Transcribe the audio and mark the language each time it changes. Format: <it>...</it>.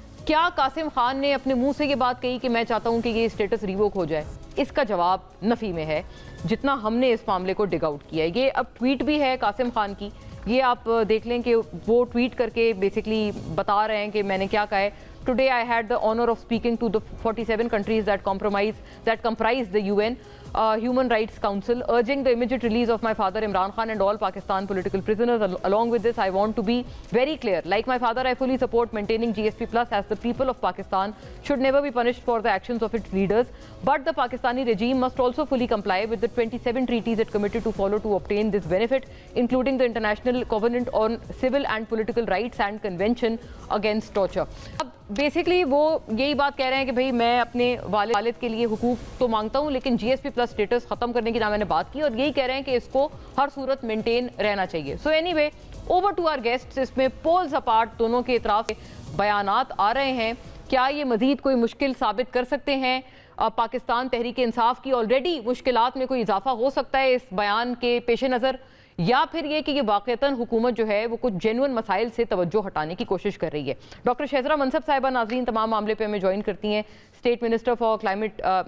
<ur>کیا قاسم خان نے اپنے منہ سے یہ بات کہی کہ میں چاہتا ہوں کہ یہ اسٹیٹس ریووک ہو جائے؟ اس کا جواب نفی میں ہے، جتنا ہم نے اس معاملے کو ڈگ آؤٹ کیا ہے۔ یہ اب ٹویٹ بھی ہے قاسم خان کی، یہ آپ دیکھ لیں کہ وہ ٹویٹ کر کے بیسکلی بتا رہے ہیں کہ میں نے کیا کہا ہے۔</ur> <en>Today I had the honor of speaking to the 47 countries that comprise the UN Human Rights Council, urging the immediate release of my father Imran Khan and all Pakistan political prisoners. Along with this, I want to be very clear. Like my father, I fully support maintaining GSP Plus, as the people of Pakistan should never be punished for the actions of its leaders. But the Pakistani regime must also fully comply with the 27 treaties it committed to follow to obtain this benefit, including the International Covenant on Civil and Political Rights and Convention Against Torture.</en> <ur>Basically وہ یہی بات کہہ رہے ہیں کہ بھئی میں اپنے والد کے لیے حقوق تو مانگتا ہوں، لیکن جی ایس پی پلس اسٹیٹس ختم کرنے کی نہ میں نے بات کی، اور یہی کہہ رہے ہیں کہ اس کو ہر صورت مینٹین رہنا چاہیے۔ So any way, over to our guest, اس میں پولز اپارٹ دونوں کے اطراف بیانات آ رہے ہیں، کیا یہ مزید کوئی مشکل ثابت کر سکتے ہیں پاکستان تحریک انصاف کی؟ آلریڈی مشکلات میں کوئی اضافہ ہو سکتا ہے اس بیان کے پیش نظر، یا پھر یہ کہ یہ واقعتاً حکومت جو ہے وہ کچھ جینوئن مسائل سے توجہ ہٹانے کی کوشش کر رہی ہے؟ ڈاکٹر شہزرہ منصب صاحبہ ناظرین تمام معاملے پہ ہمیں جوائن کرتی ہیں، اسٹیٹ منسٹر فار کلائمیٹ</ur>